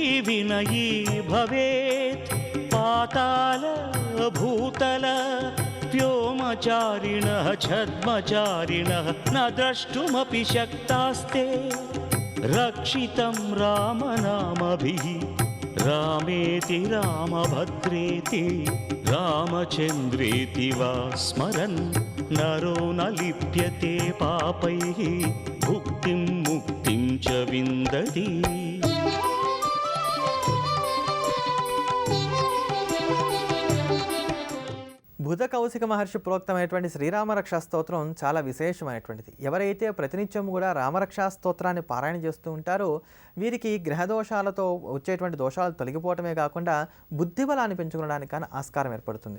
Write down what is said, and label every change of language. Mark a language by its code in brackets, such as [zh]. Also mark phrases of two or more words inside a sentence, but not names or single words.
[sa] विनयी भवेत् पाताल भूतल व्योमचारिणः छद्मचारिणः न द्रष्टुमपि शक्तास्ते रक्षितं रामनामभिः रामेति रामभद्रेति रामचन्द्रेति वा स्मरन् नरो न लिप्यते पापैः भुक्तिं मुक्तिं च विन्दति [te] బుధ కౌశిక మహర్షి ప్రోక్తమైనటువంటి శ్రీరామరక్షా స్తోత్రం చాలా విశేషమైనటువంటిది. ఎవరైతే ప్రతినిత్యం కూడా రామరక్షా స్తోత్రాన్ని పారాయణ చేస్తూ ఉంటారో వీరికి గ్రహ దోషాలతో వచ్చేటువంటి దోషాలు తొలగిపోవటమే కాకుండా బుద్ధిబలాన్ని పెంచుకోవడానికి కానీ ఆస్కారం ఏర్పడుతుంది.